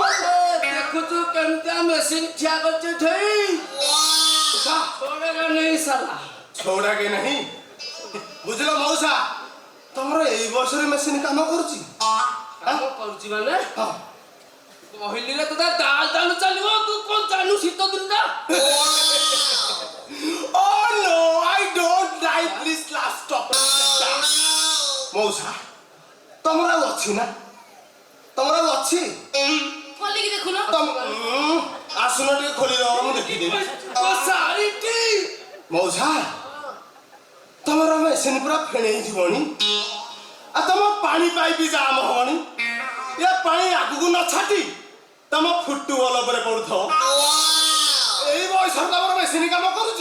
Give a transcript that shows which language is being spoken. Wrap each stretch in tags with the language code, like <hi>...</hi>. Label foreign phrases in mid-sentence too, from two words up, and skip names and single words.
<or>ଦେଖୁଛୁ କେମିତିଆ ମେସିନ ଠିଆ କରୁଛି ଠେଇ</or> <hi>छोड़ेगा नहीं साला</hi> <or>ଛୋଡ଼ା କେ ନାହିଁ ବୁଝିଲ ମଉସା ତମର ଏଇ ବର୍ଷରେ ମେସିନ କାମ କରୁଛି କାମ କରୁଛି ମାନେ ହଁ କହିଲିରେ ତୋ ଦାଲ ଦାଲ ଚାଲିବ ତୁ କଣ ଜାଣୁ ଶୀତ ଦିନଟା</or> <en>Oh no, I don't like this last topic.</en> <or>ମଉସା ତମର ଆଉ ଅଛି ନା ତମର ଆଉ ଅଛି ଖୋଲିକି ଦେଖୁନ। ଆସୁନ ଟିକେ ଖୋଲିଦବ ମୁଁ ଦେଖିଦେବି ମଉସା ତମର ମେସିନ ପୁରା ଫେଣେଇ ଯିବଣି ଆଉ ତମ ପାଣି ପାଇପ୍ ଜାମ ହବଣି ଏ ପାଣି ଆଗକୁ ନ ଛାଟି ତମ ଫୁଟବଲ ଉପରେ ପଡୁଥିବ ଏଇ ବୟସରେ ତମର ମେସିନ କାମ କରୁଛି</or>